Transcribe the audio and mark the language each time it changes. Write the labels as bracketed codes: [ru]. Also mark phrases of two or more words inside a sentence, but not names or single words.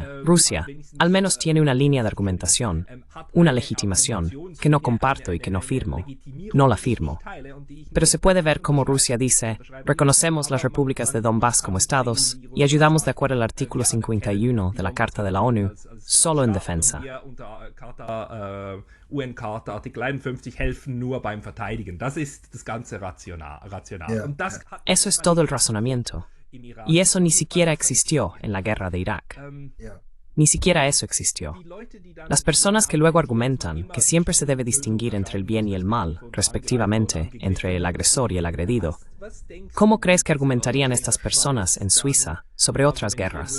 [es] Rusia, al menos tiene una línea de argumentación, una legitimación, que no comparto y que no firmo. No la firmo. Pero se puede ver cómo Rusia dice, reconocemos las repúblicas de Donbass como estados y ayudamos de acuerdo al artículo 51 de la Carta de la ONU, solo en defensa. [de] UN-Charta, Artikel 51, helfen nur beim Verteidigen. Das ist das ganze rational. [es] Eso es todo el razonamiento. Y eso ni siquiera existió en la guerra de Irak. Ni siquiera eso existió. Las personas que luego argumentan que siempre se debe distinguir entre el bien y el mal, respectivamente, entre el agresor y el agredido, ¿Cómo crees que argumentarían estas personas en Suiza sobre otras guerras?